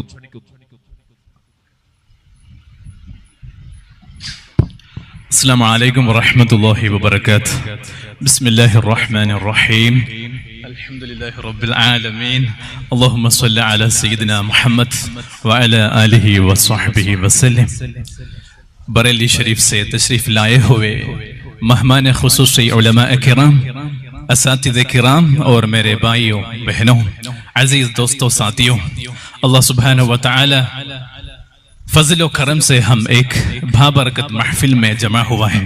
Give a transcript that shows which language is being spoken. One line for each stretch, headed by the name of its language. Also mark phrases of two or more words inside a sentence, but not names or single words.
Arabic: السلام عليكم ورحمة الله وبركاته. بسم الله الرحمن الرحيم. الحمد لله رب العالمين. اللهم صل على سيدنا محمد وعلى آله وصحبه وسلم.
Hindi: बरेली शरीफ से तशरीफ लाए हुए मेहमान खुसूसी उलमा किराम, असातिज़े किराम और मेरे भाइयों बहनों, अजीज दोस्तों, साथियों,
Arabic: الله سبحانه و تعالى
Hindi: फजल करम से हम एक बाबरकत महफिल में जमा हुआ है।